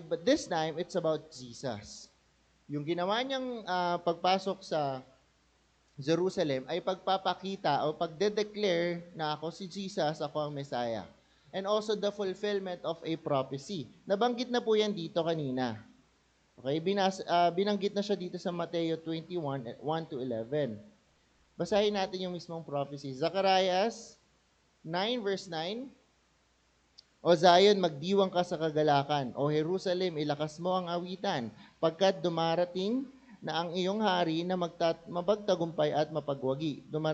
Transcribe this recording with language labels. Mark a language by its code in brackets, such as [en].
[en] But this time, it's about Jesus. [tl] Yung ginawa niyang pagpasok sa Jerusalem ay pagpapakita o pagde-declare na ako si Jesus, ako ang Messiah. [en] And also the fulfillment of a prophecy. [tl] Nabanggit na po yan dito kanina. Okay, binanggit na siya dito sa Mateo 21, 1 to 11. Basahin natin yung mismong prophecy. Zacharias 9 verse 9. O Zion, magdiwang ka sa kagalakan. O Jerusalem, ilakas mo ang awitan, pagkat dumarating na ang iyong hari na mabagtagumpay at mapagwagi.